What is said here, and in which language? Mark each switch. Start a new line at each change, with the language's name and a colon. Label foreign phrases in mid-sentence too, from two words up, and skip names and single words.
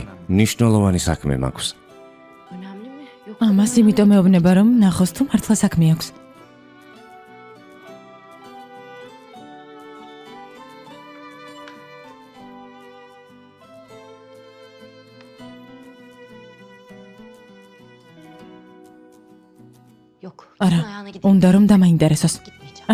Georgian: ნიშნულოვანი საქმე მაქვს.
Turkish: Önemli mi? Yok.
Georgian: ამას იმიტომ მეუბნება რომ ნახოს თუ მართლა საქმე აქვს.
Turkish: Yok.
Georgian: არა,
Turkish: Gitsin ayağına gideyim.
Georgian: უნდა რომ დამაინტერესოს.
Turkish: Gitmeyeceğim.